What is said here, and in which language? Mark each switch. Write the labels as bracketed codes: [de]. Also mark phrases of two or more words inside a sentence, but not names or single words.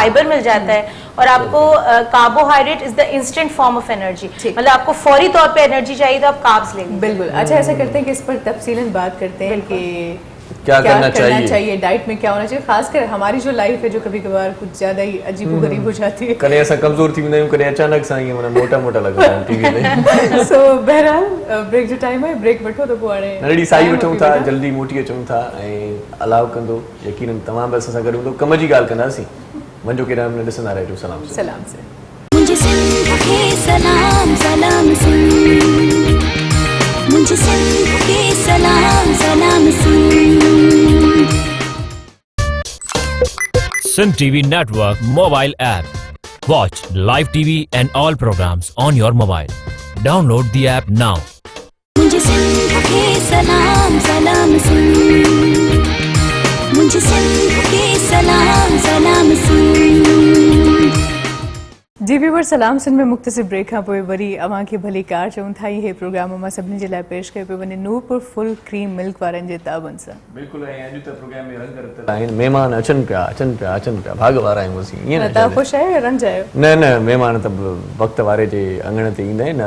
[ur] فائبر مل جاتا ہے اور آپ کو [en] carbohydrate is the instant form of energy, [ur] ٹھیک. مطلب آپ کو فوری طور پہ انرجی چاہیے تو آپ کاربز لے لیجیے. بالکل. اچھا، ایسا کرتے ہیں کہ اس پر تفصیلاً بات کرتے ہیں کہ کیا کرنا چاہیے, ڈائٹ میں کیا ہونا چاہیے، خاص کر ہماری جو لائف ہے جو کبھی کبھار کچھ زیادہ ہی عجیب و غریب ہو جاتی ہے. [sd] कने असां कमज़ोर थी वेंदा आहियूं, कने अचानक सां ईअं माना मोटा मोटा लॻंदा आहियूं टीवी ते। सो बहरहाल ब्रेक जो टाइम है, ब्रेक वठो त पोइ हाणे नंढड़ी साई वठूं था, जल्दी मोटी अचूं था ऐं अलाउ कंदो यकीनन तमामु बि असां सां गॾु हूंदो, कम जी ॻाल्हि कंदासीं। वञो केॾा मिनट ॾिसंदा रहिजो। [ur] سلام سلام سے مجھے سندھ کے سلام سلام سن، مجھے سندھ کے سلام سلام سن. [en] Sindh TV Network mobile app. Watch live TV and all programs on your mobile. Download the app now. [ur] مجھے سندھ کے سلام سلام سن، مجھے سندھ کے سلام سلام سن. [sd] जी व्यूवर सलाम सिंध में मुख़्तसिर ब्रेक खां पोइ वरी अवां खे भली कार चऊं था। इहे प्रोग्राम मां सभिनी जे लाइ पेश कयो पियो वञे नूरपुर फुल क्रीम मिल्क वारनि जे ताबन सां। बिल्कुलु, ऐं अॼु त प्रोग्राम में रंग रतल आहिनि, महिमान अचनि पिया भाग वारा आहियूं असीं। ईअं न तव्हां ख़ुशि आहियो या रंज आहियो? न महिमान त वक़्त वारे जे अंगण ते ईंदा आहिनि।